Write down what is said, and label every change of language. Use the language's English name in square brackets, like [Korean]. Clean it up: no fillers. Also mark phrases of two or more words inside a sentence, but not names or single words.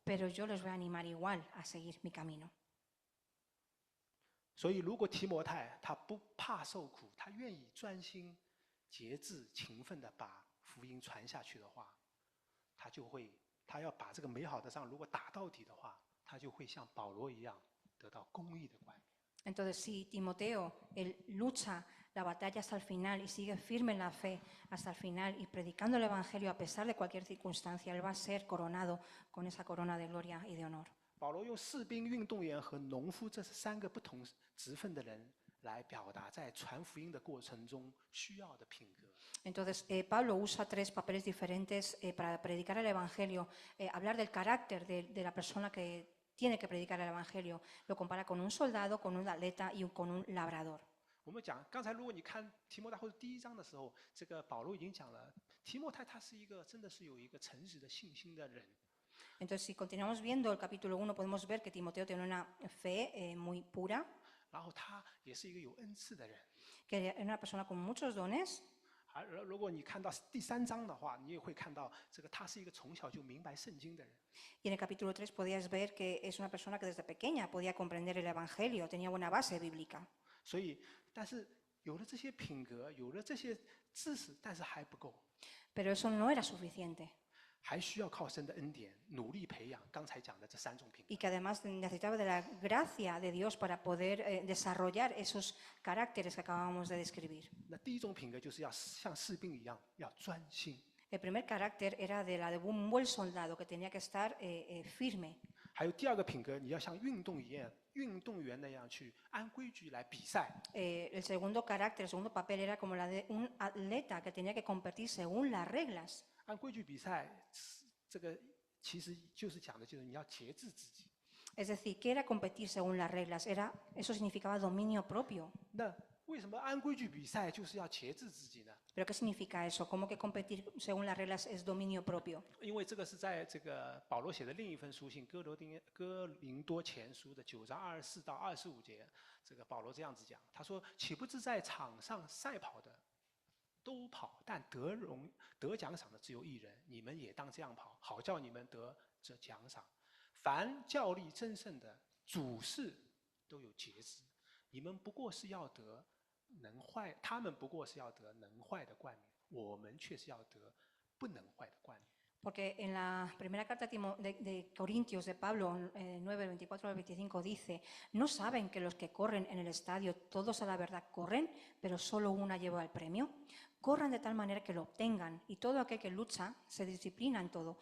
[Spanish] pero yo les voy a animar igual a seguir mi camino. [Chinese] 所以，如果提摩太他不怕受苦，他愿意专心、节制、勤奋地把福音传下去的话，他要把这个美好的仗如果打到底的话，他就会像保罗一样得到公义的冠冕。 [Spanish] Entonces, si Timoteo él lucha la batalla hasta el final y sigue firme en la fe hasta el final y predicando el Evangelio a pesar de cualquier circunstancia, él va a ser coronado con esa corona de gloria y de honor. [Chinese] 保罗用士兵、运动员和农夫这三个不同职分的人来表达在传福音的过程中需要的品格。 [Spanish] Entonces, Pablo usa tres papeles diferentes para predicar el Evangelio, hablar del carácter de la persona que tiene que predicar el Evangelio. Lo compara con un soldado, con un atleta y con un labrador. [Chinese] 我们讲，刚才如果你看提摩太后书第一章的时候，这个保罗已经讲了，提摩太他是一个真的是有一个诚实的信心的人。 [Spanish] Entonces, si continuamos viendo el capítulo 1, podemos ver que Timoteo tiene una fe muy pura, [Chinese] 然后他也是一个有恩赐的人。 [Spanish] que era una persona con muchos dones. [Chinese] 如果你看到第3章的话，你也会看到这个他是一个从小就明白圣经的人。 [Spanish] Y en el capítulo 3 podías ver que es una persona que desde pequeña podía comprender el Evangelio, tenía buena base bíblica. [Chinese] 所以，但是有了这些品格，有了这些知识，但是还不够， [Spanish] Pero eso no era suficiente [Chinese] 还需要靠神的恩典努力培养刚才讲的这3种品格。 [Spanish] y que además necesitaba de la gracia de Dios para poder desarrollar esos caracteres que acabamos de describir. [Chinese] 那第1种品格就是要像士兵一样，要专心。 [Spanish] El primer carácter era de la de un buen soldado que tenía que estar firme. [Chinese] 还有第2个品格，你要像运动员那样去按规矩来比赛。 [Spanish] El segundo carácter, el segundo papel era como la de un atleta que tenía que competir según las reglas. [Chinese] 按规矩比赛，这个其实就是讲的就是你要节制自己。 [Spanish] Es decir, ¿qué era competir según las reglas? Eso significaba dominio propio. [Chinese] 那为什么按规矩比赛就是要节制自己呢？ [Spanish] ¿Pero qué significa eso? ¿Cómo que competir según las reglas es dominio propio? [Chinese] 因为这个是在这个保罗写的另一封书信哥林多前书的9章24到25节，这个保罗这样子讲，他说：“岂不知在场上赛跑的都跑，但得奖赏的只有1人，你们也当这样跑，好叫你们得这奖赏。凡较力争胜的，主事都有节制，你们不过是要得能坏，他们不过是要得能坏的冠冕，我们却是要得不能坏的冠冕。” [Spanish] Porque en la primera carta de Corintios de Pablo 9, 24 al 25 dice, ¿no saben que los que corren en el estadio todos a la verdad corren, pero solo una lleva el premio? Corran de tal manera que lo obtengan, y todo aquel que lucha se disciplina en todo.